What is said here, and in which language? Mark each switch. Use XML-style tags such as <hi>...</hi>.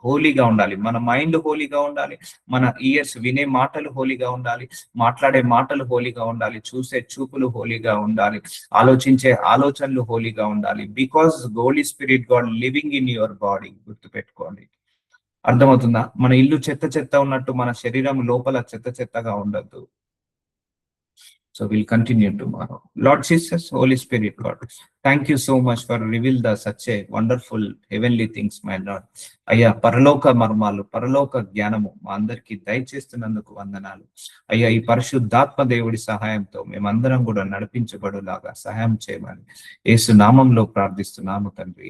<te>హోలీగా ఉండాలి, మన మైండ్ హోలీగా ఉండాలి, మన ఇయర్స్ వినే మాటలు హోలీగా ఉండాలి, మాట్లాడే మాటలు హోలీగా ఉండాలి, చూసే చూపులు హోలీగా ఉండాలి, ఆలోచించే ఆలోచనలు హోలీగా ఉండాలి.</te> <en>Because holy spirit God living in your body.</en> <te>గుర్తుపెట్టుకోండి. అర్థమవుతుందా? మన ఇల్లు చెత్త చెత్త ఉన్నట్టు మన శరీరం లోపల చెత్త చెత్తగా ఉండద్దు.</te> <en>So we'll continue tomorrow. Lord Jesus, Holy Spirit, God, thank you so much for reveal the such a wonderful heavenly things, my Lord.</en> <te>అయ్యా, పరలోక మర్మాలు, పరలోక జ్ఞానము మా అందరికి దయచేస్తున్నందుకు వందనాలు. అయ్యా, ఈ పరిశుద్ధాత్మ దేవుడి సహాయంతో మేమందరం కూడా నడిపించబడులాగా సహాయం చేయమని యేసు నామంలో ప్రార్థిస్తున్నాము తండ్రి.</te>